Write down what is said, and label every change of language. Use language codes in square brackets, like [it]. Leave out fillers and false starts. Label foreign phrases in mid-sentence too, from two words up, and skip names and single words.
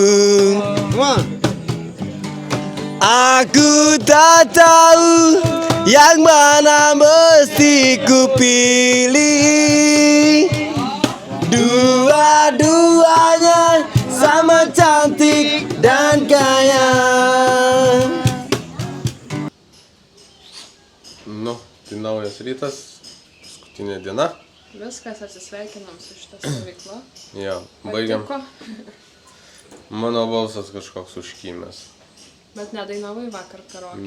[ms] Aku tak tahu yang mana mesti ku pilih. Dua-duanya sama cantik dan kaya. [lt] Nu, tai naujas rytas, paskutinė diena. Viskas, atsisveikinam su šitą stovyklą. Jo, baigiam. Patiko? Mano balsas kažkoks užkymęs. Bet nedainavai vakar karaoke.